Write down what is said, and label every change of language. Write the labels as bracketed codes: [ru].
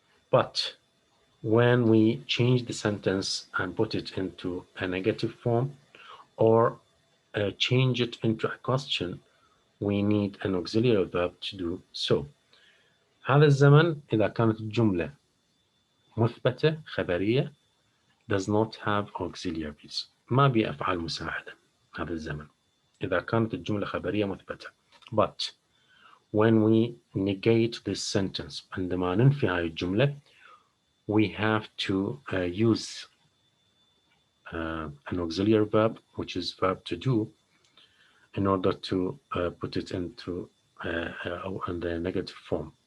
[en] But when we change the sentence and put it into a negative form or change it into a question, we need an auxiliary verb to do so. [ar] هذا الزمن إذا كانت الجملة مثبتة خبرية [en] does not have auxiliaries. [ar] ما بي أفعال مساعدة هذا الزمن إذا كانت الجملة خبرية مثبتة. [en] But when we negate this sentence, [ar] عندما ننفي هاي الجملة, [en] we have to use an auxiliary verb, which is verb to do, in order to put it into in the negative form.